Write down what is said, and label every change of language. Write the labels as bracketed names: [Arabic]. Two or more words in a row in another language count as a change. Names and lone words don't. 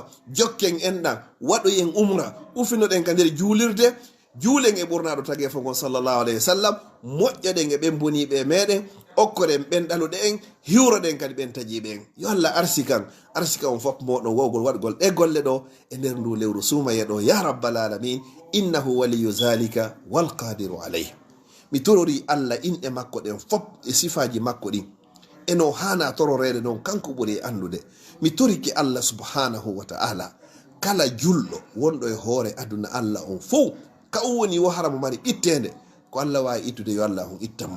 [Fula] jokken enɗan waɗoyen umra ufinoɗen ka nder juulirde juulen e ɓurnaɗo tagi fo gon [Arabic] صلى الله عليه وسلم [Fula] moƴƴoɗen e ɓen boniɓe meɗen okkoren ɓen ɗaluɗe en hiwroɗen kadi ɓen taƴiɓe en yo Allah arsika on fof moɗon wawgol waɗgol ɗe golle ɗo e nder ndu lewru suumaye ɗo [Arabic] يا رب العالمين إنه ولي ذلك والقادر عليه. [Fula] mi torori Allah inɗe makko ɗen fof e sifaji makko ɗin eno hana tororede noon kanko ɓuri andude. mi toriki [Arabic] الله سبحانه وتعالى [Fula] kala julɗo wonɗo e hoore aduna Allah on fof ka o woni wo haramo mari ɓittede ko Allah wawi ittude yo Allah on ittanmo.